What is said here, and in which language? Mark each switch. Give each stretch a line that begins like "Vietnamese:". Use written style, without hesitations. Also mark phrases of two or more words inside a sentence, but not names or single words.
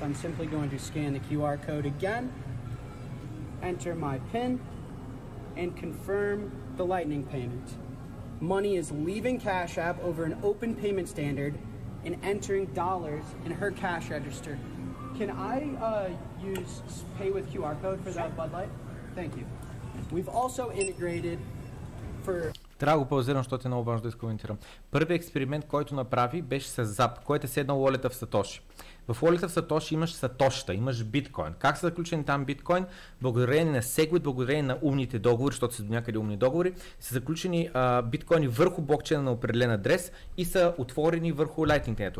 English: I'm simply going to scan the QR code again, enter my PIN, and confirm the Lightning payment. Money is leaving Cash App over an open payment standard and entering dollars in her cash register. Can I use pay with QR code for that Bud Light? Thank you. We've also integrated for...
Bulgarian: Трябва да го паузирам, защото е много важно да изкоментирам. Първият експеримент, който направи, беше с ЗАП, който е седнал уолета в Сатоши. В уолета в Сатоши имаш Сатошта, имаш биткоин. Как са заключени там биткоин? Благодарение на сегвит, благодарение на умните договори, защото са до някъде умни договори, са заключени биткоини върху блокчейна на определен адрес и са отворени върху Lightning Network.